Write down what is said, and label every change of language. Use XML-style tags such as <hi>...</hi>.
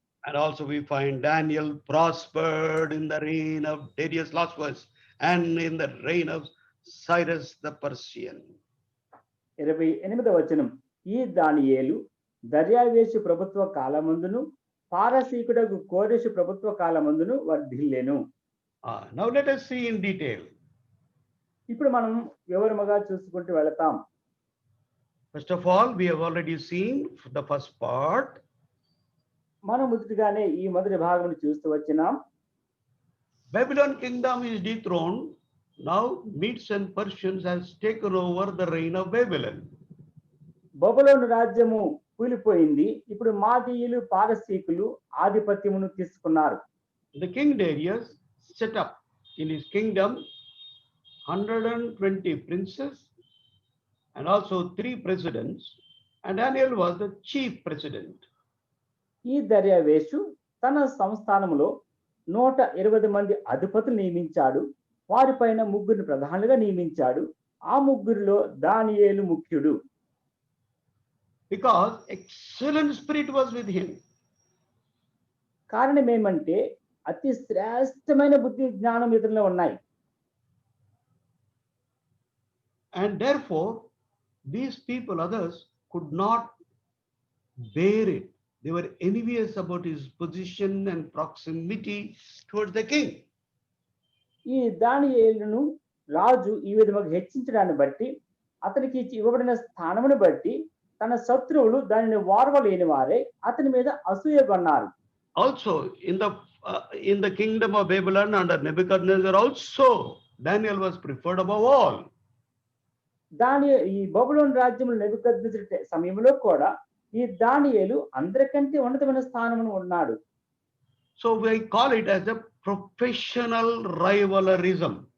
<en>And also we find Daniel prospered in the reign of Darius, last verse, and in the reign of Cyrus the Persian.</en> <te>28వ వచనం, ఈ దానియేలు దర్యావేషు ప్రభుత్వ కాలమందును పారసీకుడగు కోరెషు ప్రభుత్వ కాలమందును వర్ధిల్లెను.</te> <en>Now let us see in detail.</en> <te>ఇప్పుడు మనం వివరముగా చూసుకుంటూ వెళతాం.</te> <en>First of all, we have already seen the first part.</en> <te>మనం ముందుగానే ఈ మొదటి భాగమును చూస్తూ వచ్చినాం.</te> <en>Babylon kingdom is dethroned. Now Medes and Persians has taken over the reign of Babylon.</en> <te>బబులోను రాజ్యము కూలిపోయింది. ఇప్పుడు మాదీయులు పారసీకులు ఆధిపత్యమును తీసుకున్నారు.</te> <en>The king Darius set up in his kingdom 120 princes and also 3 presidents, and Daniel was the chief president.</en> <te>ఈ దర్యావేషు తన సంస్థానములో 120 మంది అధిపతులు నియమించాడు. వారిపైన 3 ప్రధానులుగా నియమించాడు. ఆ 3లో దానియేలు ముఖ్యుడు.</te> <en>Because excellent spirit was with him.</en> <te>కారణం ఏమంటే అతి శ్రేష్టమైన బుద్ధి జ్ఞానం ఇతనిలో ఉన్నాయి.</te> <en>And therefore, these people, others, could not bear it. They were envious about his position and proximity towards the king.</en> <te>ఈ ఈ దానియేలును రాజు ఈ విధముగా హెచ్చించడాన్ని బట్టి అతనికి ఇవ్వబడిన స్థానమును బట్టి తన శత్రువులు దానిని వారవలేని వారే అతని మీద అసూయగొన్నారు.</te> <en>Also, in the kingdom of Babylon under Nebuchadnezzar, also Daniel was preferred above all.</en> <te>ఈ బబులోను రాజ్యంలో నెబుకద్నెజరు సమయంలో కూడా ఈ దానియేలు అందరికంటే ఉన్నతమైన స్థానమును ఉన్నాడు.</te> <en>So we call it as a professional rivalism.</en>